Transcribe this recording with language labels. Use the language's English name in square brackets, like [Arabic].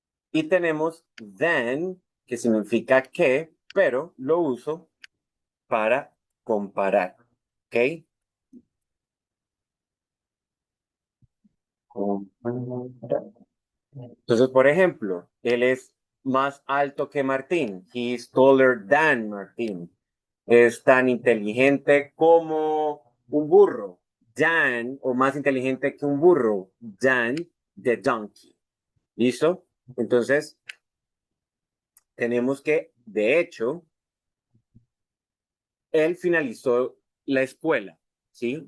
[Spanish] Y tenemos then, que significa que, pero lo uso para comparar. ¿Ok? Comparar. Entonces, por ejemplo, él es más alto que Martín. [English] He is taller than Martín. [Spanish] Es tan inteligente como un burro. Than, o más inteligente que un burro. [English] Than the donkey. [Spanish] ¿Listo? Entonces, tenemos que, de hecho, él finalizó la escuela. ¿Sí?